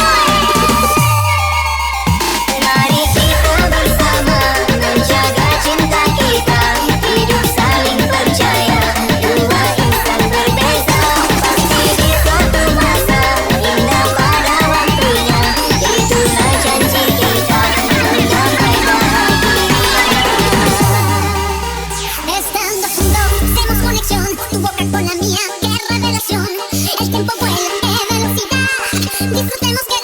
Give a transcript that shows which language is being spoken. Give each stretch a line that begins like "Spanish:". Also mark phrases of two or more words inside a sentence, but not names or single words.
Malay: Mari kita bersama menjaga cinta kita, hidup saling percaya, dua insan berbeza, pasti di suatu masa indah pada waktunya. Itulah janji kita, mencapai bahagia.
Spanish: Estando juntos hacemos conexión, tu boca con la mía, qué revelación. El tiempo vuela, qué velocidad. Disfruta